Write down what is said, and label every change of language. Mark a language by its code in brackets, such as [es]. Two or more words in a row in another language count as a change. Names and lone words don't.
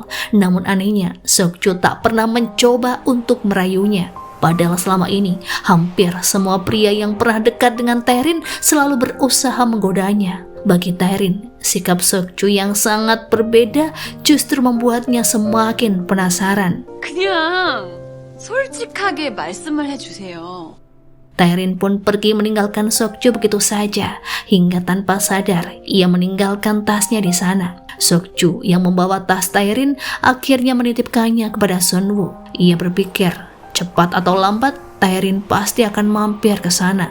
[id] Namun anehnya, Sokju tak pernah mencoba untuk merayunya. Padahal selama ini, hampir semua pria yang pernah dekat dengan Taerin selalu berusaha menggodanya. Bagi Taerin, sikap Sokju yang sangat berbeda justru membuatnya semakin penasaran. [ko] 그냥 솔직하게 말씀을 해주세요. [id] Taerin pun pergi meninggalkan Sokju begitu saja, hingga tanpa sadar ia meninggalkan tasnya di sana. Sokju yang membawa tas Taerin akhirnya menitipkannya kepada Sunwoo. Ia berpikir, cepat atau lambat Taerin pasti akan mampir ke sana.